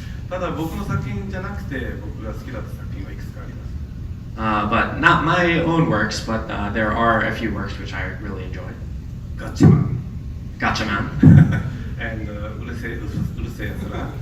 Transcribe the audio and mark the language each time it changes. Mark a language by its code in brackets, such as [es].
[ja] ただ僕の作品じゃなくて僕が好きだった作品はいくつかあります。 [en] But not my own works, but there are a few works which I really enjoy. Gatchaman. Gatchaman. And うるせえやつら。